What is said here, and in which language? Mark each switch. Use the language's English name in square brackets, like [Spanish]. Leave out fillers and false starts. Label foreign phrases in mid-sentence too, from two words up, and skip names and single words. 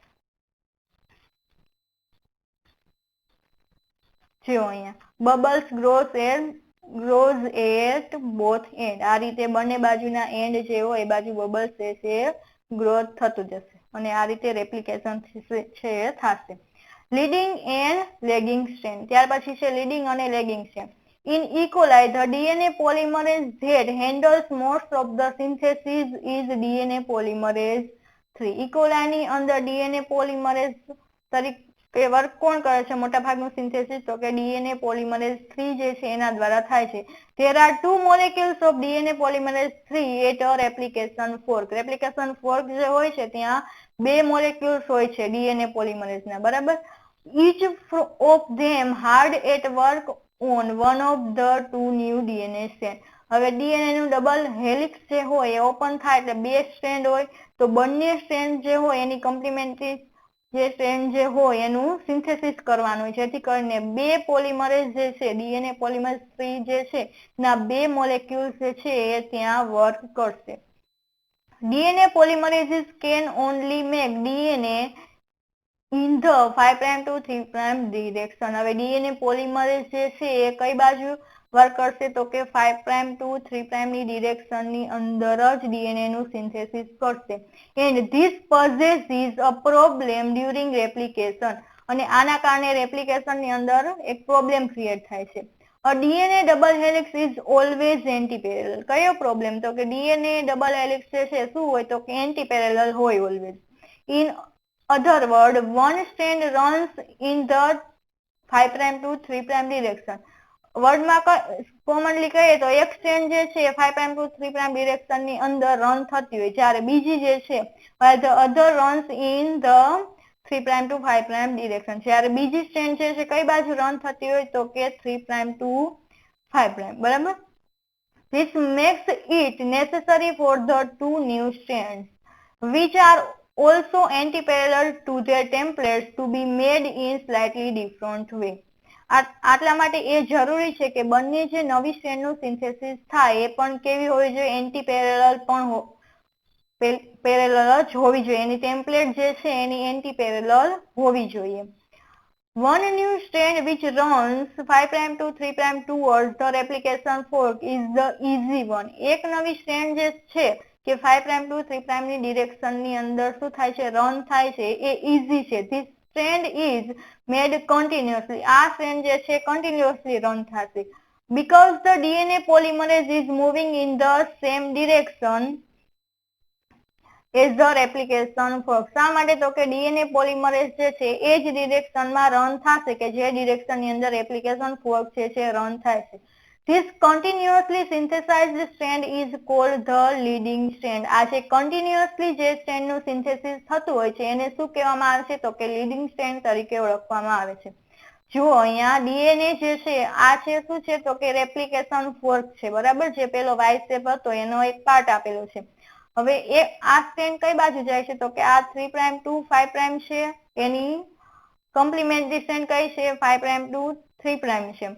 [Gujarati] જો અહીંયા [English] bubbles grows at both end. [Gujarati] આ રીતે બંને બાજુના એન્ડ જે હોય એ બાજુ બબલ્સ જે છે ગ્રોથ થતું જશે અને આ રીતે રેપ્લિકેશન છે થશે. [English] leading and lagging strand. [Gujarati] ત્યાર પછી છે [English] લીડિંગ અને lagging strand. In E. coli, the DNA polymerase that handles most of the synthesis is DNA polymerase 3. [Gujarati] E. coli ની અંદર [English] DNA polymerase [Gujarati] તરીકે વર્ક કોણ કરે છે, મોટા ભાગનું સિન્થેસિસ તો કે [English] DNA polymerase [Gujarati] 3 જે છે એના દ્વારા થાય છે. [English] There are 2 molecules of DNA polymerase 3 at a replication fork. Replication fork [Gujarati] જે હોય છે ત્યાં બે મોલેક્યુલ્સ હોય છે [English] DNA polymerase [Gujarati] ના, બરાબર. [English] Each of them hard at work on one of the 2 new DNA strands. [Gujarati] હવે ડીએનએ નું [English] double helix [Gujarati] જે હોય એ ઓપન થાય એટલે બે સ્ટ્રેન્ડ હોય તો બંને સ્ટ્રેન્ડ જે હોય એની કોમ્પ્લિમેન્ટરી જે સ્ટ્રેન્ડ જે હોય એનું સિન્થેસિસ કરવાનું હોય, જેથી કરીને બે પોલિમરેઝ જે છે [English] DNA polymerase 3 [Gujarati] જે છે ના બે મોલેક્યુલ્સ જે છે એ ત્યાં વર્ક કરશે. [English] DNA polymerases can only make DNA in the 5' to 3' direction. [Gujarati] હવે [English] DNA polymerase [Gujarati] જે છે એ કઈ બાજુ વર્ક કરશે તો કે 5' to 3' ની ડિરેક્શન ની અંદર જ DNA નું સિન્થેસિસ કરશે. [English] And this possesses a problem during replication. [Gujarati] અને આના કારણે રેપ્લિકેશન ની અંદર એક [English] problem create [Gujarati] થાય છે. [English] A DNA double helix is always anti-parallel. [Gujarati] કયો પ્રોબ્લેમ તો કે [English] DNA double helix [Gujarati] જે છે શું હોય તો કે anti-parallel હોય always. [English] In other word, one strand runs in the 5' to 3' direction. [Gujarati] વર્ડમાં કોમનલી કહીએ તો એક સ્ટ્રેન્ડ જે છે 5' to 3' ડિરેક્શન ની અંદર રન થતી હોય, જ્યારે બીજી જે છે [English] while the other runs in the 3' to 5' direction. [Gujarati] જ્યારે બીજી સ્ટ્રેન્ડ જે છે કઈ બાજુ રન થતી હોય તો કે 3' to 5'. બરાબર. [English] This makes it necessary for the two new strands which are also anti-parallel to their templates to be made in slightly different way. [Gujarati] આટલા માટે એ જરૂરી છે કે બંને જે નવી સ્ટ્રેન્ડ નું સિન્થેસિસ થાય એ પણ કેવી હોવી જોઈએ, એન્ટી પેરેલલ પણ પેરેલલ જ હોવી જોઈએ, એની ટેમ્પલેટ જે છે એની એન્ટી પેરેલલ હોવી જોઈએ. [English] One new strand which runs 5' to 3' towards the replication fork is the easy one. [Gujarati] એક નવી સ્ટ્રેન્ડ જે છે કે 5' to 3' ની ડિરેક્શન ની અંદર શું થાય છે રન થાય છે એ ઈઝી છે. [English] This strand is made continuously. [Gujarati] આ સ્ટ્રેન્ડ જે છે કન્ટિન્યુઅસલી રન થશે. [English] Because the DNA polymerase is moving in the same direction as the replication fork. [Gujarati] શા માટે તો કે [English] DNA polymerase [Gujarati] જે છે એ જ ડિરેક્શનમાં રન થશે કે જે ડિરેક્શન ની અંદર [English] replication fork [Gujarati] છે રન થાય છે. [English] This continuously synthesized strand is called the leading strand. [Gujarati] આ જે continuously જે સ્ટ્રેન્ડ નું સિન્થેસિસ થતું હોય છે એને શું કહેવામાં આવે છે તો કે [English] leading strand [Gujarati] તરીકે ઓળખવામાં આવે છે. જો અહીંયા ડીએનએ જે છે આ છે શું છે તો કે [English] replication fork [Gujarati] છે. બરાબર. જે પેલો [English] Y shape [Gujarati] હતો એનો એક પાર્ટ આપેલો છે. હવે એ આ સ્ટ્રેન્ડ કઈ બાજુ જાય છે તો કે આ 3' to 5' છે, એની કોમ્પ્લિમેન્ટરી સ્ટ્રેન્ડ કઈ છે 5' to 3' છે.